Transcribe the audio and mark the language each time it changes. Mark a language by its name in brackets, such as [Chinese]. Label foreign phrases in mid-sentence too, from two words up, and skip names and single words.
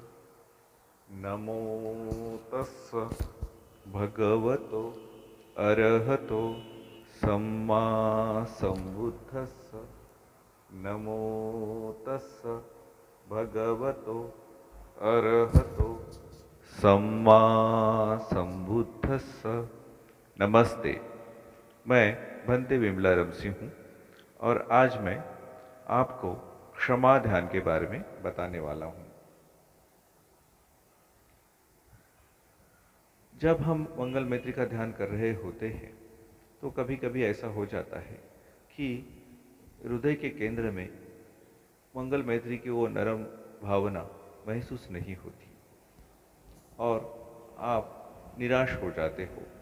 [Pali] नमो तस्स भगवतो अरहतो सम्मा सम्बुद्धस्स। नमो तस्स भगवतो अरहतो सम्मा सम्बुद्धस्स। [Hindi] नमस्ते, मैं भंते विमला रमसी हूँ और आज मैं आपको क्षमा ध्यान के बारे में बताने वाला हूँ। जब हम मंगल मैत्री का ध्यान कर रहे होते हैं तो कभी कभी ऐसा हो जाता है कि हृदय के केंद्र में मंगल मैत्री की वो नरम भावना महसूस नहीं होती और आप निराश हो जाते हो।